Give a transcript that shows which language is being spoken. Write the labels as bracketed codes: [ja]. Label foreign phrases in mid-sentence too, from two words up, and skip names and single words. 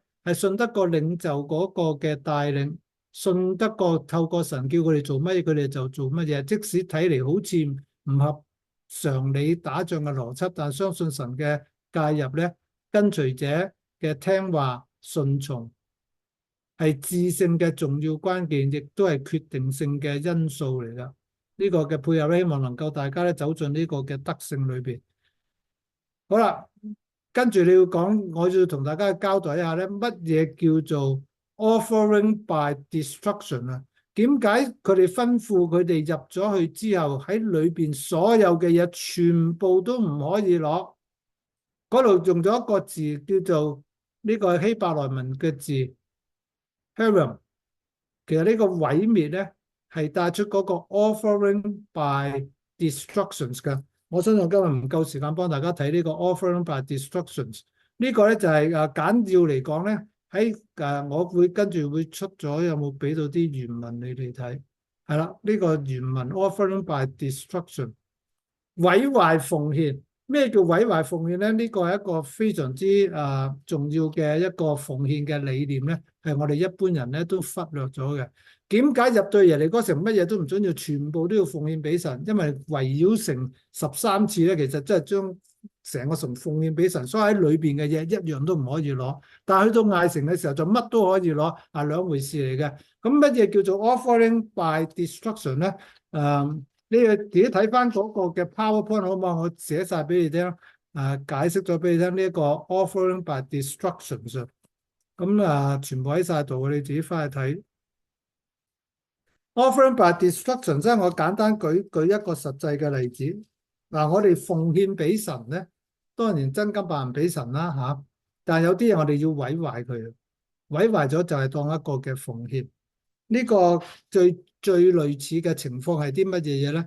[yue] 係信得過領袖嗰個嘅帶領，信得過透過神叫佢哋做乜嘢，佢哋就做乜嘢。即使睇嚟好似唔合常理打仗嘅邏輯，但相信神嘅介入咧，跟隨者嘅聽話順從係致勝嘅重要關鍵，亦都係決定性嘅因素嚟㗎。呢個嘅配合咧，希望能夠大家咧走進呢個嘅得勝裏邊。好啦，跟住你要講，我要同大家交代一下咧，乜嘢叫做 [en] offering by destruction [yue] 啊？點解佢哋吩咐佢哋入咗去之後，喺裏邊所有嘅嘢全部都唔可以攞？嗰度用咗一個字叫做呢個希伯來文嘅字 Herem，其實呢個毀滅咧係帶出嗰個 [en] offering by destructions [yue] 嘅。我相信今日唔夠時間幫大家睇呢個 [en] offering by destructions。 [yue] 呢個咧就係簡要嚟講咧，喺我會跟住會出咗，有冇俾到啲原文你哋睇？係啦，呢個原文 [en] offering by destruction， [yue] 毀壞奉獻。咩叫毀壞奉獻咧？呢個係一個非常之重要嘅一個奉獻嘅理念咧，係我哋一般人咧都忽略咗嘅。點解入到耶利哥城乜嘢都唔准要，全部都要奉獻俾神？因為圍繞城13次咧，其實真係將成個城奉獻俾神，所以喺裏邊嘅嘢一樣都唔可以攞。但係去到艾城嘅時候就乜都可以攞，係兩回事嚟嘅。咁乜嘢叫做 [en] offering by destruction [yue] 咧？你哋自己睇翻嗰個嘅 PowerPoint 好唔好？我寫晒俾你聽，解釋咗俾你聽呢一個 [en] offering by destruction。 [yue] 咁全部喺晒度，你自己翻去睇。 [en] offering by destruction， [yue] 即係我簡單舉一個實際嘅例子。我哋奉獻俾神咧，當然真金白銀俾神啦嚇，但係有啲嘢我哋要毀壞佢，毀壞咗就係當一個嘅奉獻。呢個最類似嘅情況係啲乜嘢嘢咧？